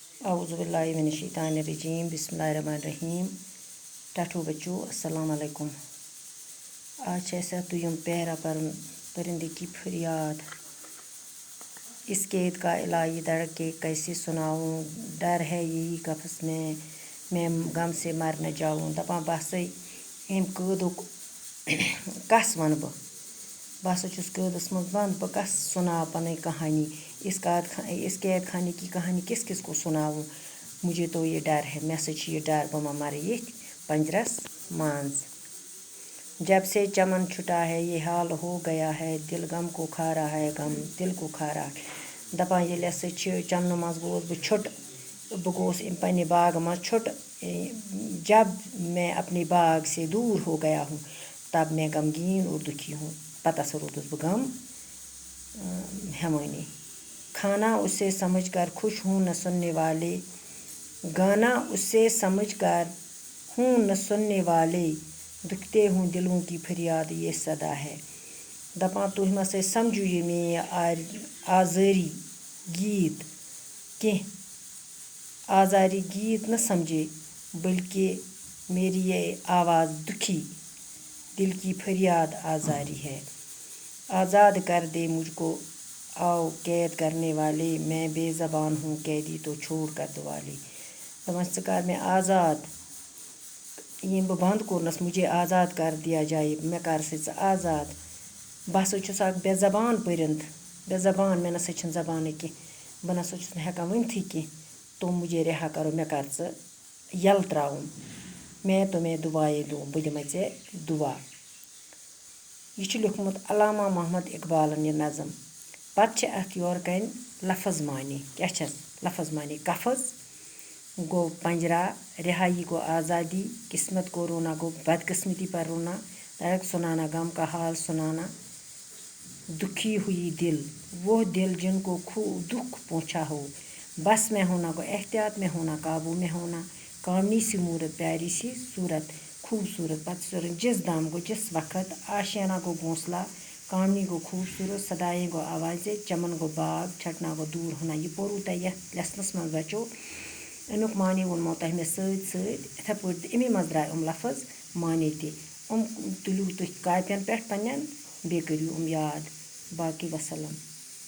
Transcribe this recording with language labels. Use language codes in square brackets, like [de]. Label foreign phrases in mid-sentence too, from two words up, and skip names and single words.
[ar] اعوذ باللہ من الشیطان الرجیم بسم اللہ الرحمن الرحیم [ks] ٹھٹھو بچو [ar] السلام علیکم. [ur] آج ایسا دویم پیرا پرندے کی فریاد. اس قید کا الہی دھڑکے کیسے سناؤں, ڈر ہے یہی قفس میں غم سے مر نہ جاؤں. [ks] دپان بہسا ام قیدک کس ون بہسا چھس قیدس مز بند بہ کس سنا پن کہانی. [ur] اس قید خانے کی کہانی کس کس کو سناؤں. مجھے تو یہ ڈر ہے, [ks] میں سا یہ ڈر بہ مر یتھ پنجرس منز. [ur] جب سے چمن چھٹا ہے یہ حال ہو گیا ہے, دل غم کو کھا رہا ہے, غم دل کو کھا رہا ہے. [ks] دپان ییٚلہِ ہسا چمنہٕ منٛز گوس بہٕ چھُٹ, بہٕ گوس پننہِ باغ منٛز چھُٹ. [ur] جب میں اپنے باغ سے دور ہو گیا ہوں تب میں غمگین اور دکھی ہوں. [ks] پتہ ہسا روٗدُس بہٕ غم ہیوٲنی. [ur] کھانا اسے سمجھ کر خوش ہوں نہ سننے والے, گانا اسے سمجھ کر ہوں نہ سننے والے, دکھتے ہوں دلوں کی فریاد یہ صدا ہے. [ks] دپان تُہۍ مَسا سمجھو یہ میٛٲنۍ آزٲری گیت کینٛہہ, [ur] آزاری گیت نہ سمجھے بلکہ میری یہ آواز دکھی دل کی فریاد آزاری ہے. آزاد کر دے مجھ کو آؤ قید کرنے والے, میں بے زبان ہوں قیدی تو چھوڑ کر دوالی. [ks] دپان ژٕ کر مےٚ آزاد, یم بہٕ بنٛد کوٚرنس [ur] مجھے آزاد کر دیا جائے, [ks] مےٚ کر سا ژٕ آزاد. بہٕ ہسا چھُس اکھ بے زبان پٔرِند, بے زبان مےٚ نسا چھنہٕ زبانٕے کینٛہہ, بہٕ نسا چھُس نہٕ ہٮ۪کان ؤنتھٕے کینٛہہ. [ur] تم مجھے رہا کرو, [ks] مےٚ کر ژٕ یلہٕ ترٛاوُن, [ur] میں تمہیں دعائیں دوں, [ks] بہٕ دِمے ژےٚ دُعا. یہ چھُ لیوٗکھمُت علامہ محمد اقبالن یہِ نظم. پتہٕ چھِ اتھ یورٕ کَنۍ لفظ معنی. کیٛاہ چھس لفظ معنی؟ [ur] قفض گو پنجرا, رہائی گو آزادی, قسمت کو رونا گو بدقسمتی پر رونا, دھڑک سنانا غم کا حال سنانا, دکھی ہوئی دل وہ دل جن کو دکھ پہنچا ہو, بس میں ہونا گو احتیاط میں ہونا, قابو میں ہونا, کامنی سی مورت پیاری سی صورت خوبصورت. پتہ جس دم گو جس وقت, آشیانہ گو گھونسلہ, کامنی گو خوبصورت, صدائیں گو آوازیں, چمن گو باغ, چھٹنا گو دور ہونا. [ks] یہ پوٚروٕ تۄہہِ یتھ لیسنس منٛز بچو. امیُک معنی ووٚنمو تۄہہِ مےٚ سۭتۍ سۭتۍ, یِتھے پٲٹھۍ امی منٛز درٛاے لفظ معنی تہِ. تُلِو تُہۍ کاپین پٮ۪ٹھ پنٛنٮ۪ن, بیٚیہِ کٔرِو یاد. باقٕے وسلام.